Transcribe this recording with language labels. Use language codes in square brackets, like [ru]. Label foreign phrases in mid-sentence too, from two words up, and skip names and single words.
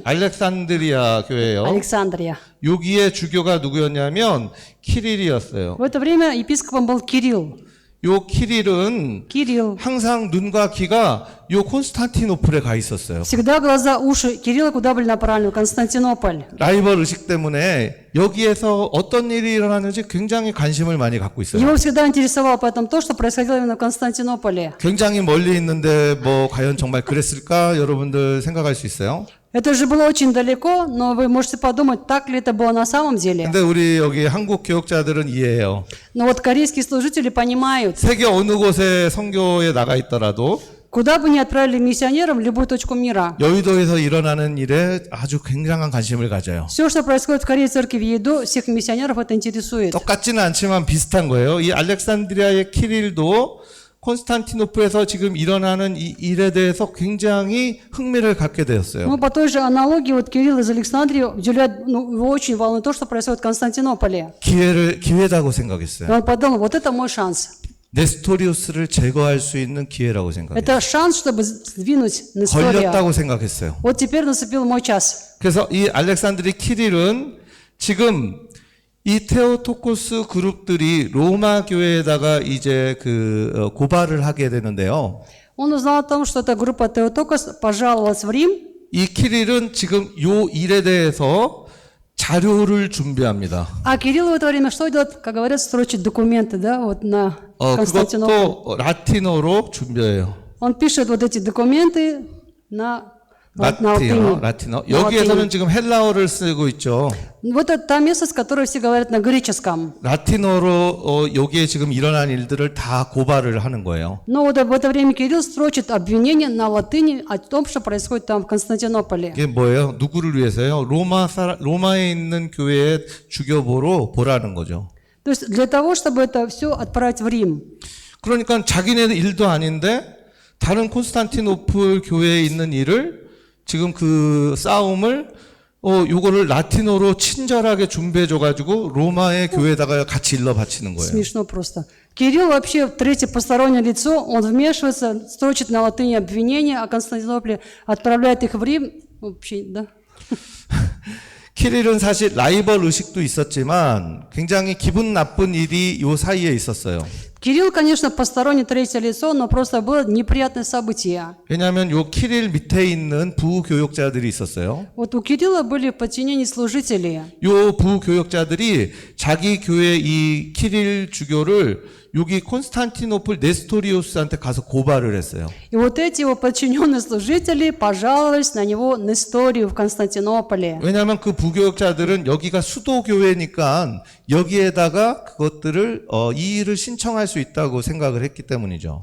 [ko] 알렉산드리아 교회예요. Александрия. 여기에 주교가 누구였냐면 키릴이었어요. [ru] В это время епископом был Кирилл. [ko] 요 키릴은 Кирилл. 항상 눈과 귀가 요 콘스탄티노플에 가 있었어요. [ru] Всегда глаза, уши Кирилла куда были направлены? В Константинополь. [ko] 라이벌 의식 때문에 여기에서 어떤 일이 일어나는지 굉장히 관심을 많이 갖고 있어요. [ru] Его всегда интересовало поэтому то, что происходило именно в Константинополе. [ko] 굉장히 멀리 있는데 뭐 과연 정말 그랬을까 여러분들 생각할 수 있어요. [ru] Это же было очень далеко, но вы можете подумать, так ли это было на самом деле. [ko] 근데 우리 여기 한국 교역자들은 이해해요. [ru] Но вот корейские служители понимают, [ko] 세계 어느 곳에 선교에 나가 있더라도 [ru] куда бы ни отправили миссионеров в любую точку мира, [ko] 여의도에서 일어나는 일에 아주 굉장한 관심을 가져요. [ru] все, что происходит в Корее церкви в Еду, всех миссионеров это интересует. [ko] 똑같지는 않지만 비슷한 거예요. 이 알렉산드리아의 키릴도 콘스탄티노플에서 지금 일어나는 이 일에 대해서 굉장히 흥미를 갖게 되었어요. [ru] Ну, по той же аналогии, вот Кирилл из Александрии уделяет, его очень волнует то, что происходит в Константинополе. [ko] 기회다고 [ru] И [ko] 생각했어요. [ru] он подумал, вот это мой шанс. [ko] 네스토리우스를 제거할 수 있는 기회라고 생각해요. [ru] Это шанс, чтобы сдвинуть Нестория. [ko] 걸렸다고 생각했어요. [ru] Вот теперь наступил мой час. [ko] 그래서 이 알렉산드리 키릴은 지금 이 테오토코스 그룹들이 로마 교회에다가 이제 고발을 하게 되는데요. [ru] Он узнал о том, что эта группа Теотокос пожаловалась в Рим. [ko] 이 키릴은 지금 요 일에 대해서 자료를 준비합니다. [ru] А Кирилл в это время что делает? Как говорят, строчит документы, да, вот на Константинополь. [ko] 그것도 라틴어로 준비해요. [ru] Он пишет вот эти документы на латыни. [ko] 라틴어. [ru] На [ko] 여기에서는 [ru] латыни. [ko] 지금 헬라어를 쓰고 있죠. [ru] Вот это та местность, которую все говорят на греческом. [ko] 라틴어로 여기에 지금 일어난 일들을 다 고발을 하는 거예요. [ru] Но вот в это время Кирилл строчит обвинения на латыни о том, что происходит там в Константинополе. [ko] 이게 뭐예요? 누구를 위해서요? 로마에 있는 교회의 주교보로 보라는 거죠. [ru] То есть для того, чтобы это все отправить в Рим. [ko] 그러니까 자기네 일도 아닌데 다른 콘스탄티노플 교회에 있는 일을 지금 그 싸움을 요거를 라틴어로 친절하게 준비해줘가지고 로마의 교회에다가 같이 일러 바치는 거예요. [ru] Смешно просто. Кирилл вообще третье постороннее лицо, он вмешивается, строчит на латыни обвинения о Константинополе, отправляет их в Рим. Вообще, да. [ko] 키릴은 사실 라이벌 의식도 있었지만 굉장히 기분 나쁜 일이 요 사이에 있었어요. [ru] Кирилл, конечно, постороннее третье лицо, но просто было неприятное событие. [ko] 왜냐하면 요 키릴 밑에 있는 부교역자들이 있었어요. [ru] Вот у Кирилла были в подчинении служители. [ko] 요 부교역자들이 자기 교회 이 키릴 주교를 여기 콘스탄티노플 네스토리우스한테 가서 고발을 했어요. [ru] И вот эти его подчиненные служители пожаловались на него Несторию в Константинополе. [ko] 왜냐하면 그 부교역자들은 여기가 수도교회니까 여기에다가 그것들을 이 일을 신청할 수 있다고 생각을 했기 때문이죠.